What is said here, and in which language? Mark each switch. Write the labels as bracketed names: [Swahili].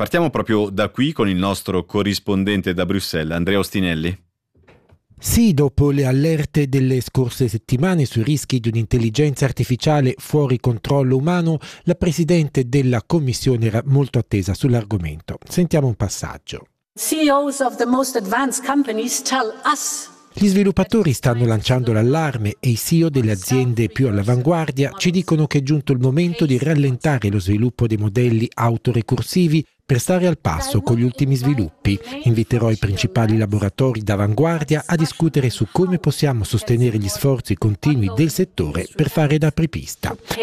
[Italian] Partiamo proprio da qui con il nostro corrispondente da Bruxelles, Andrea Ostinelli. Sì, dopo le allerte delle scorse settimane sui rischi di un'intelligenza artificiale fuori controllo umano, la presidente della Commissione era molto attesa sull'argomento. Sentiamo un passaggio. [English] CEOs of the most advanced companies tell us. [Italian] Gli sviluppatori stanno lanciando l'allarme e i CEO delle aziende più all'avanguardia ci dicono che è giunto il momento di rallentare lo sviluppo dei modelli autorecursivi per stare al passo con gli ultimi sviluppi. Inviterò i principali laboratori d'avanguardia a discutere su come possiamo sostenere gli sforzi continui del settore per fare da apripista.